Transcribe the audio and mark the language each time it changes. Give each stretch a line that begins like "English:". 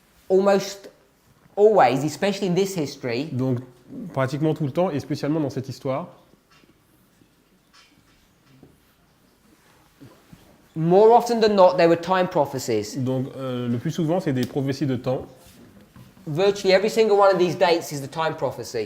English: almost always, especially in this history,
French: donc pratiquement tout le temps, et spécialement dans cette histoire,
English: more often than not, they were time prophecies.
French: donc le plus souvent c'est des prophéties de temps.
English: Virtually every single one of these dates is the time prophecy.